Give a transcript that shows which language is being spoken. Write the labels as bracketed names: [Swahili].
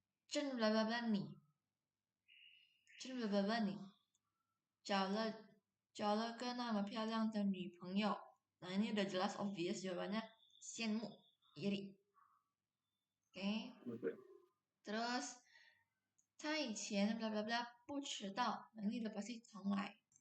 [Chinese] 真 bla bla bla 你。 真 bla bla bla 你。找了个那么漂亮的女朋友。 [Indonesian] Nah, ini udah jelas obvious jawabannya 羡慕 iri. Oke. [Chinese] Terus 他以前 bla bla bla 不迟到。 [Indonesian] Nah, ini udah pasti 从来。